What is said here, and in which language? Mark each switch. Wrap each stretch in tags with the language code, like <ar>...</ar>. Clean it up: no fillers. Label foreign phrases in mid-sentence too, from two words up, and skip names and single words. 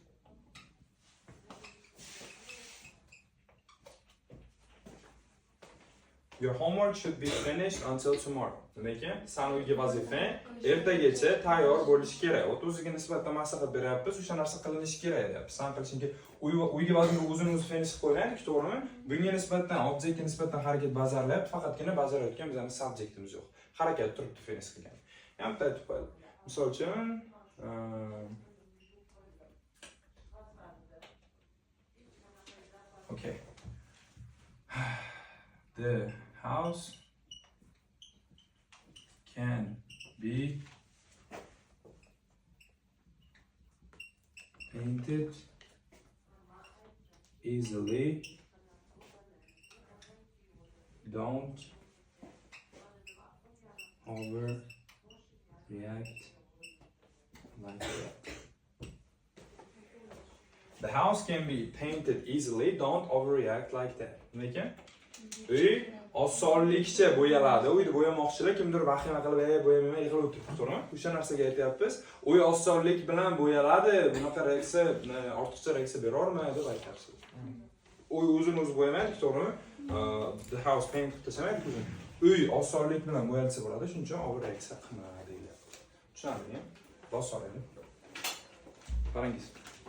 <en>Your homework should be finished until tomorrow.</en> <uz>Demak, sen uyga vazifang ertagacha tayyor bo'lishi kerak. O'ziga nisbatan maslahat beryapmiz, o'sha narsa qilinishi kerak deyapmiz. Sen qilishingga uyga vazifa o'zini-o'zi finish qilib qo'ygan, to'g'rimi? Bunga nisbatan, objektga nisbatan harakat bajarlayapti, faqatgina bajarayotgan bizning subjektimiz yo'q. Harakat turibdi finish qilgan. Ham aytib qo'yadi. Misol uchun, okay.</uz> <en>The house can be painted easily. Don't overreact like that. The house can be painted easily. Don't overreact like that.</en> <uz>Nega? Uy osonlikcha bo'yaladi. Uyni bo'yamoqchilar kimdir vahima qilib, bo'yamayman, yig'ilib o'tiribdi, to'g'rimi? O'sha narsaga aytyapmiz. Uy osonlik bilan bo'yaladi. Bunaqa reaksiya, ortiqcha reaksiya berormaydi deb aytyapsiz. Uy o'zini-o'zi bo'yamaydi, to'g'rimi?</uz> <en>The house painted</en> <uz>desamaydi o'zini. Uy osonlik bilan bo'yalsa bo'ladi, shuning uchun overreaksiya qilmaydi deyiladi. Tushunarlimi? Bosh so'raylik. Qarangiz.</uz>